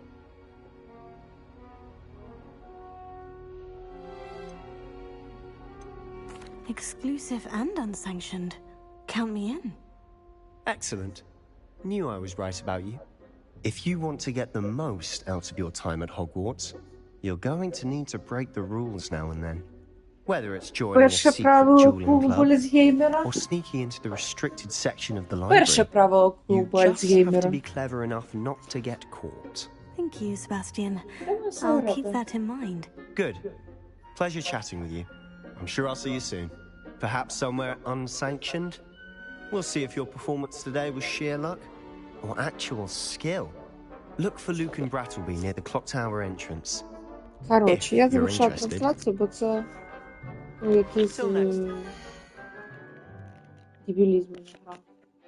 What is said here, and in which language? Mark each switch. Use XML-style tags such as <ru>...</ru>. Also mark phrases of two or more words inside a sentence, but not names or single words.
<en>Exclusive and unsanctioned. Count me in. Excellent. Knew I was right about you. If you want to get the most out of your time at Hogwarts, you're going to need to break the rules now and then. Whether it's joining a</en> <uk>Перше</uk> <en>secret</en> <uk>правило</uk> <en>dueling</en> <uk>клубу</uk> <en>club</en> <uk>Альцгеймера.</uk> <en>or sneaking into the restricted section of the library.</en> <uk>Перше правило</uk> <en>You</en> <uk>клубу</uk> <en>just have to</en> <uk>Альцгеймера.</uk> <en>be clever enough not to get caught. Thank you, Sebastian.</en> <uk>все</uk> <en>I'll</en> <uk>робимо.</uk> <en>keep that in mind. Good. Pleasure chatting with you. I'm sure I'll see you soon. Perhaps somewhere unsanctioned? We'll see if your performance today was sheer luck or actual skill. Look for Luke and Brattleby near the clock tower entrance.</en> <uk>Коротше, я</uk> <en>If you're</en> <uk>завершила</uk> <en>interested.</en> <uk>трансляцію, бо це якийсь дебілізм.</uk>